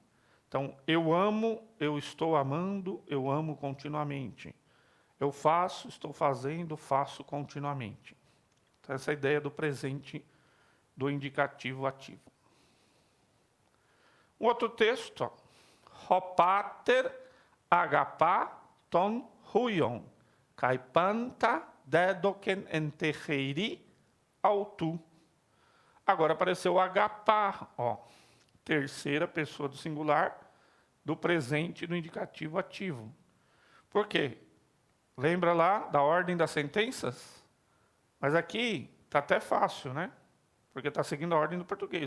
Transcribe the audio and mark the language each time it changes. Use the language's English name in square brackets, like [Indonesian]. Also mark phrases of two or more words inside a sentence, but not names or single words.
[Portuguese] Então, eu amo, eu estou amando, eu amo continuamente. Eu faço, estou fazendo, faço continuamente. Então, essa é a ideia do presente do indicativo ativo. Um outro texto, ó. [Greek] Ὁ πατὴρ ἀγαπᾷ τὸν υἱόν, καὶ πάντα δέδωκεν ἐν τῇ χειρὶ αὐτοῦ. [Portuguese] Agora apareceu o agapá, ó. Terceira pessoa do singular, do presente do indicativo ativo. Por quê? Lembra lá da ordem das sentenças? Mas aqui está até fácil, né? Porque está seguindo a ordem do português.